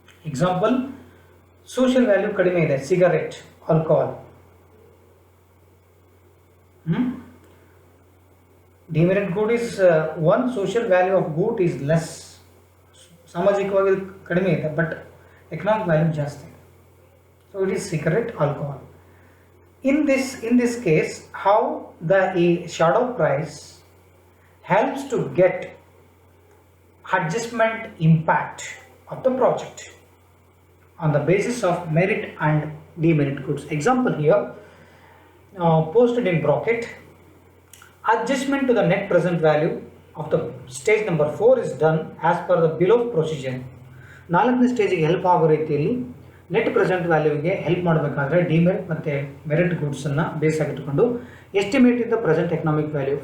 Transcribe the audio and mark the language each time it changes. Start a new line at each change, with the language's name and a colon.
Kannada: Example, social value ಕಡಿಮೆ ಇದೆ, cigarette, alcohol.
English: Demerit good is one social value of good is less.
Kannada: ಸಾಮಾಜಿಕವಾಗಿ ಕಡಿಮೆ ಇದೆ ಬಟ್
English: economic value
Kannada: ಜಾಸ್ತಿ.
English: So it is cigarette, alcohol. In this case, how the shadow price helps to get adjustment impact of the project on the basis of merit and demerit goods. Example here, posted in bracket, adjustment to the net present value of the stage number 4 is done as per the below procedure.
Kannada: ನಾಲ್ಕನೇ ಸ್ಟೇಜಿಗೆ help ಆಗೋ ರೀತಿಯಲ್ಲಿ net present ವ್ಯಾಲ್ಯೂಗೆ help ಮಾಡಬೇಕಾದ್ರೆ demerit ಮತ್ತು merit ಗೂಡ್ಸನ್ನು base ಆಗಿಟ್ಟುಕೊಂಡು
English: Estimate in the present economic value.